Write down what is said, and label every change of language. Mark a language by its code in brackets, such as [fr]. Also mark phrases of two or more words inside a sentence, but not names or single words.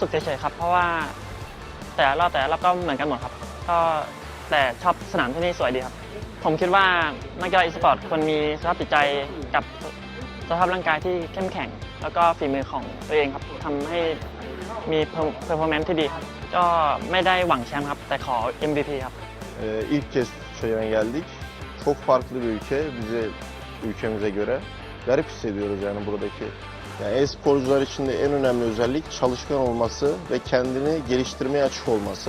[th] กเฉยๆครับเพราะว่าแต่ละรอบก็เหมือนกันหมดครับก็แต่ชอบสนามที่นี่สวยดีครับผมคิดว่านักกีฬาอีสปอร์ตควรมีสภาพจิตใจกับสภาพร่างกายที่เข้มแข็งแล้วก็ฝีมือของตัวเองครับทำให้มีเพอร์ฟอร์แมนซ์ที่ดีครับก็ไม่ได้หวังแชมป์ครับแต่ขอ MVP ครับ [tr] İlk kez Çayır'a geldik. Çok farklı bir ülke. Ülkemize göre garip hissediyoruz yani buradaki. Yani e-sporcular için de en önemli özellik çalışkan olması ve kendini geliştirmeye açık olması.